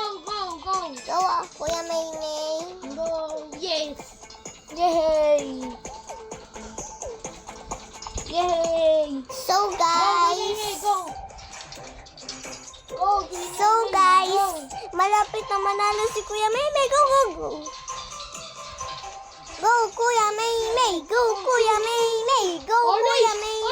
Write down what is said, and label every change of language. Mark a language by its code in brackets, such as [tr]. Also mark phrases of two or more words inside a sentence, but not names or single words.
[tl] Gawa, Kuya Maynay. [en] Go! Yes! Yay! So, guys. So, guys. [tl] Malapit na manalo si Kuya Maynay. Go. Go, Kuya Maynay. [en] Go, Kuya Maynay. Go, Kuya Maynay.